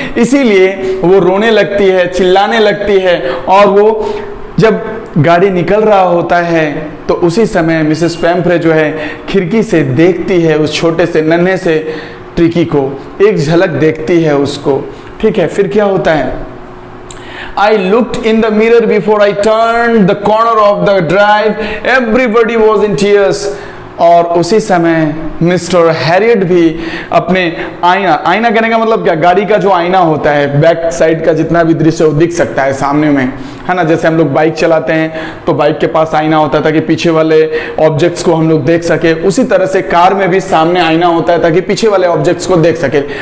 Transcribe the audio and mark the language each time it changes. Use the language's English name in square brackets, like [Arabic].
[Hindi] इसीलिए वो रोने लगती है, चिल्लाने लगती है, और वो जब गाड़ी निकल रहा होता है तो उसी समय मिसेस पैम्फ्रे जो है खिड़की से देखती है उस छोटे से नन्हे से ट्रिकी को, एक झलक देखती है उसको, ठीक है। फिर क्या होता है? [English] I looked in the mirror before I turned the corner of the drive. Everybody was in tears. [Hindi] और उसी समय मिस्टर हैरियट भी अपने आईना कहने का मतलब क्या, गाड़ी का जो आईना होता है, बैक साइड का जितना भी दृश्य वो दिख सकता है सामने में, है ना। जैसे हम लोग बाइक चलाते हैं तो बाइक के पास आईना होता है ताकि पीछे वाले ऑब्जेक्ट्स को हम लोग देख सके, उसी तरह से कार में भी सामने आईना होता है ताकि पीछे वाले ऑब्जेक्ट्स को देख सके।